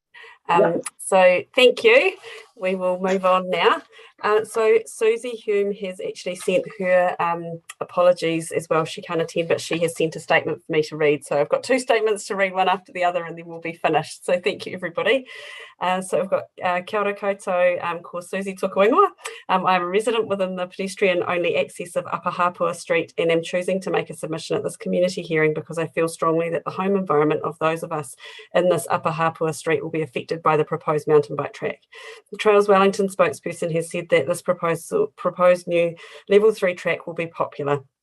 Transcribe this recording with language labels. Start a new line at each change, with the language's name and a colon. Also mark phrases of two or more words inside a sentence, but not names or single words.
English: So thank you. We will move on now. So Susie Hume has actually sent her apologies as well. She can't attend, but she has sent a statement for me to read. So I've got 2 statements to read, one after the other, and then we'll be finished. So thank you, everybody. So I've got
Māori: kia ora koutou, ko Susie toku ingoa.
English: I'm a resident within the pedestrian-only access of Upper Hapua Street, and am choosing to make a submission at this community hearing because I feel strongly that the home environment of those of us in this Upper Hapua Street will be affected by the proposed mountain bike track. The Trails Wellington spokesperson has said that this proposed new level 3 track will be popular.